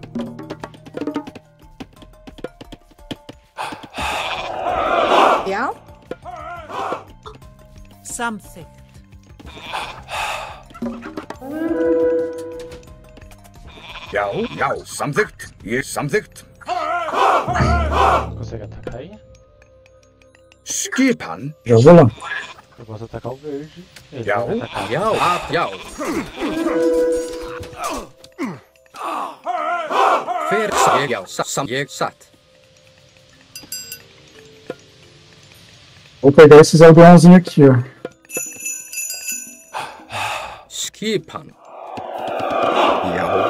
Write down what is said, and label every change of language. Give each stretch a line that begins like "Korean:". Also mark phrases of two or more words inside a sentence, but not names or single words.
Icelandic: já, Samþykkt. Já, samþykkt. Ég samþykkt.
Portuguese: Consegue atacar aí?
Icelandic: Skipan.
Portuguese: Já vou lá. Eu posso atacar o verde. Ele
Icelandic: Já.
Portuguese: vai atacar.
Icelandic: Já. Hver já, ég satt.
Portuguese: Vou pegar esses aldeãozinhos aqui, ó.
Icelandic: Skipan. Já,